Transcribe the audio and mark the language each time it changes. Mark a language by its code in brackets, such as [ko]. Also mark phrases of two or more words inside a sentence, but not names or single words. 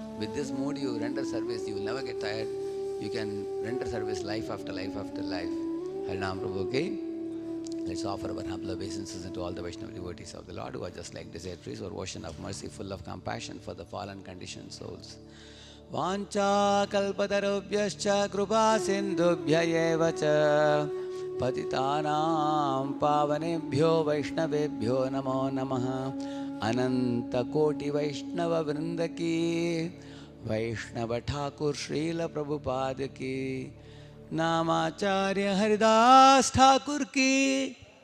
[en] With this mood, you render service, you will never get tired. You can render service life after life after life. [hi] हरिनाम प्रभु की. [en] Let's offer our humble obeisances to all the Vaishnava devotees of the Lord who are just like desert trees or ocean of mercy, full of compassion for the fallen conditioned souls. [sa] वाञ्छा कल्पतरुभ्यश्च कृपा सिन्धुभ्य एव च पतितानां पावनेभ्यो वैष्णवेभ्यो नमो नमः [hi] अनन्त कोटि वैष्णव वृन्दकी वैष्णव ठाकुर श्रील प्रभुपाद की नामाचार्य हरिदास ठाकुर की